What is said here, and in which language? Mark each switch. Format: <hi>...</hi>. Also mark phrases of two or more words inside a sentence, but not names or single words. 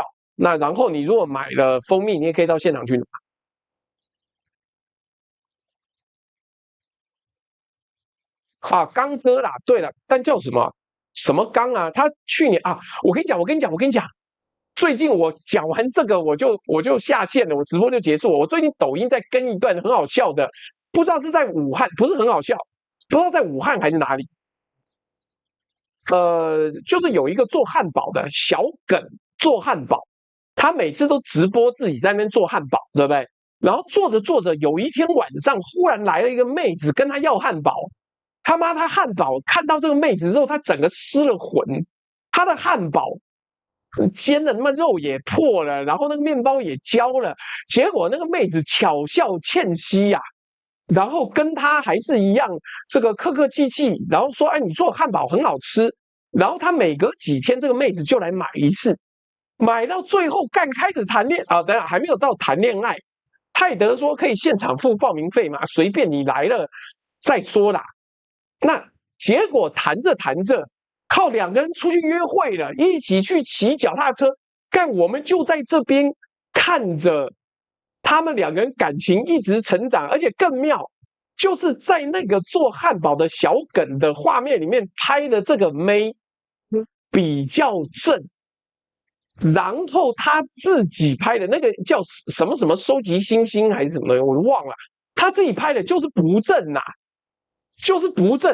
<zh>那然後你如果買了蜂蜜，你也可以到現場去拿。啊，剛哥啦，對了，但叫什麼剛啊？他去年啊，我跟你講，最近我講完這個我就下線了，我直播就結束了。我最近抖音在跟一段很好笑的，不知道是在武漢，不是很好笑，不知道在武漢還是哪裡。就是有一個做漢堡的小耿做漢堡。他每次都直播自己在那邊做漢堡，對不對？然後做着做着，有一天晚上忽然來了一個妹子跟他要漢堡。他媽，他漢堡看到這個妹子之後，他整個失了魂。他的漢堡煎的他媽肉也破了，然後那個麵包也焦了。結果那個妹子巧笑倩兮呀，然後跟他還是一樣，這個客客氣氣，然後說：“哎，你做漢堡很好吃。” 然後他每隔幾天，這個妹子就來買一次。買到最後開始談戀愛啊，等下還沒有到談戀愛。泰德說可以現場付報名費嘛，隨便你來了再說啦。那結果談着談着，靠兩個人出去約會了，一起去騎腳踏車。幹，我們就在這邊看着他們兩個人感情一直成長，而且更妙，就是在那個做漢堡的小耿的畫面裡面拍的這個妹比較正，然後他自己拍的那個叫什麼什麼收集星星還是什麼的，我都忘了，他自己拍的就是不正吶，就是不正。</zh>